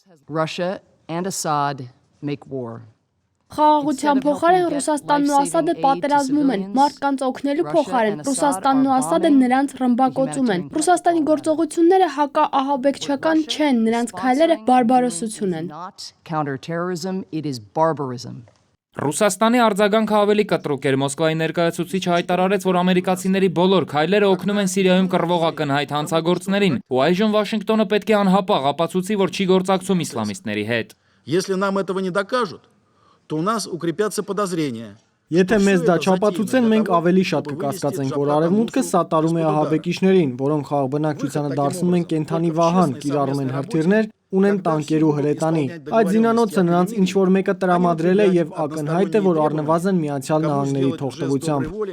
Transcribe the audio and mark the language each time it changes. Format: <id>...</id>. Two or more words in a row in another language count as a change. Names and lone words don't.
<hy>Խաղաղության փոխարեն Ռուսաստանն ու Ասադը պատերազմում են, մարդկանց օգնելու փոխարեն Ռուսաստանն ու Ասադը նրանց ռմբակոծում են։ Ռուսաստանի գործողությունները հակաահաբեկչական չեն, նրանց քայլերը բարբարոսություն են։ Ռուսաստանի արձագանքը ավելի կտրուկ էր։ Մոսկվայի ներկայացուցիչը հայտարարեց, որ ամերիկացիների բոլոր քայլերը օգնում են Սիրիայում կռվող ակնհայտ հանցագործներին, ու այժմ Վաշինգտոնը պետք է անհապաղ ապացուցի, որ չի գործակցում իսլամիստների հետ։</hy> <ru>Если нам этого не докажут, то у нас укрепятся подозрения.</ru> <hy>Եթե մեզ դա չապացուցեն, մենք ավելի շատ կկասկածենք, որ Արևմուտքը սատարում է ահաբեկիչներին, որոնք խաղաղ բնակչությանը դարձնում են կենդանի վահան, կիրառում են հրթիռներ, ունեն տանկեր ու հրետանի։ Այդ զինանոցը նրանց ինչ-որ մեկը տրամադրել է եւ ակնհայտ է, որ առնվազն Միացյալ Նահանգների թողտվությամբ։</hy>